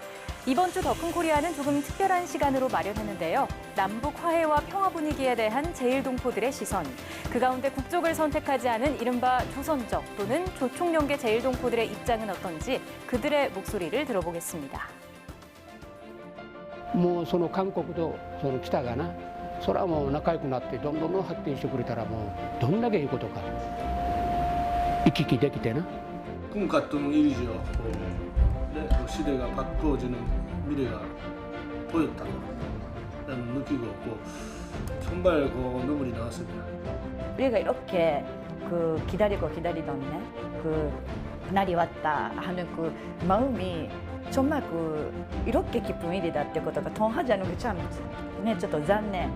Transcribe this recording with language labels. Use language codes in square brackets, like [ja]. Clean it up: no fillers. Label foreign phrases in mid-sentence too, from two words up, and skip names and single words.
[ko] 이번 주 더 큰 코리아는 조금 특별한 시간으로 마련했는데요. 남북 화해와 평화 분위기에 대한 제1동포들의 시선, 그 가운데 국적을 선택하지 않은 이른바 조선적 또는 조총련계 제1동포들의 입장은 어떤지 그들의 목소리를 들어보겠습니다. [ja] もうその韓国とその北がな、それはもう仲良くなってどんどん発展してくれたらもうどんだけいいことか行き来できてな. [ko] 꿈 같던 일이죠. 네, 시대가 바꿔지는 미래가 보였다는 느끼고 정말 눈물이 나왔습니다. 우리가 이렇게 기다리던 날이 왔다 하는 그 마음이 정말 이렇게 기쁜 일이다 [ja] ってことが [ko] 통하지 않은 게 참 네, [ja] ちょっと残念.